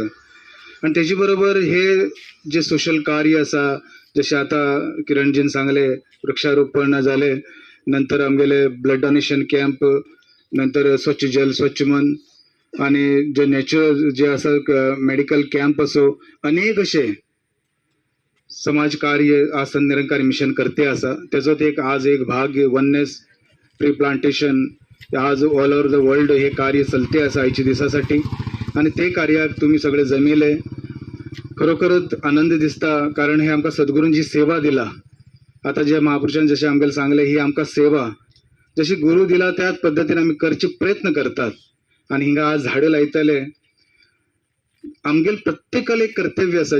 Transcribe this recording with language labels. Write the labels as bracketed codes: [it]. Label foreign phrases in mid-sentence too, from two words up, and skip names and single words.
[kok] आणि त्याची बरोबर हे जे सोशल कार्य असा, जसे आता किरणजीन सांगले वृक्षारोपण झाले, नंतर आमगेले [en] blood donation camp, [kok] नंतर स्वच्छ जल स्वच्छ मन आणि जे नॅचरल जे असा [en] medical camp [kok] असो, अनेक असे समाज कार्य आज संत निरंकारी मिशन करते असा. त्याचो एक आज एक भाग [en] oneness tree plantation [kok] आज [en] all over the world [kok] हे कार्य चलते असा आयच्या दिसासाठी. आणि ते कार्याक तुम्ही सगळे जमिले खरोखरच आनंद दिसता. कारण हे आमकां सद्गुरूंची सेवा दिला. आता जे महापुरुषान जसे आमगेले सांगले ही आमकां सेवा जशी गुरु दिला त्याच पद्धतीने आम्ही करचे प्रयत्न करतात. आणि हिंगा आज झाडं लायतले आमगेल प्रत्येकाला एक कर्तव्य असा.